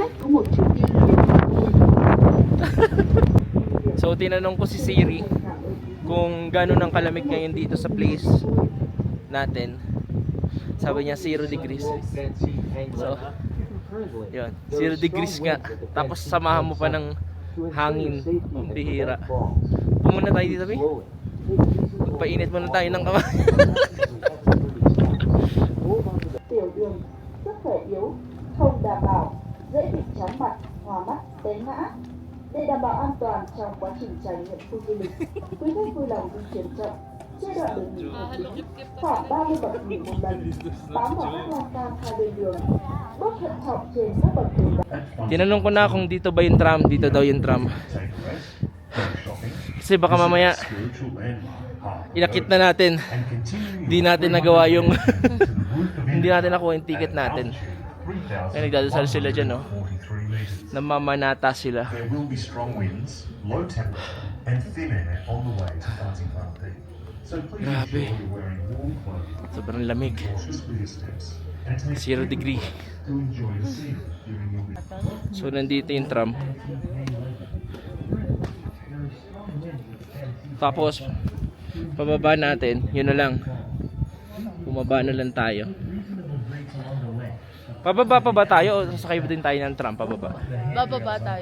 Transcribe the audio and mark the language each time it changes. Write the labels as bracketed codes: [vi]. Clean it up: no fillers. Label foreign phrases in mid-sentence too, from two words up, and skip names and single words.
[tl] So, tinanong ko si Siri kung gano'n ang kalamig ngayon dito sa place natin. Sabi niya 0 degrees. So, yun. 0 degrees nga. Tapos samahan mo pa ng hangin. Ang bihira. Pumunta tayo dito, Bi. Magpainit muna tayo ng kamay. [vi] Tiểu đường, sức khỏe yếu, không đảm bảo, dễ bị chóng mặt, hoa mắt, té ngã. Để đảm bảo an toàn trong quá trình trải nghiệm khu du lịch, quý khách vui lòng di chuyển chậm. Trên đoạn đường nghỉ hợp lý, khoảng 30 bậc nghỉ một lần, bám vào các lan can hai bên đường, bước thận trọng trên các bậc đường. [tl] Tinanong ko na kung dito ba yung tram. Dito daw yung tram. Kasi baka mamaya inakit na natin. Hindi natin nagawa yung hindi natin nakuha yung ticket natin. Ay, nagdadasal sila dyan, no? Namamanata sila. [en] There will be strong winds, low temperature, and thin air on the way to Fighting Farm. So please [tl] Grabe. [en] ensure you're wearing warm clothing, [tl] Sobrang lamig. [en] cautious with your steps, and take [tl] 0 degree. [en] to enjoy the scenery during your visit. [tl] So, nandito yung tram. Tapos, pababa natin. Yun na lang. Bumaba na lang tayo. Pababa pa ba tayo o sasakay ba din tayo ng tram pababa? Bababa tayo.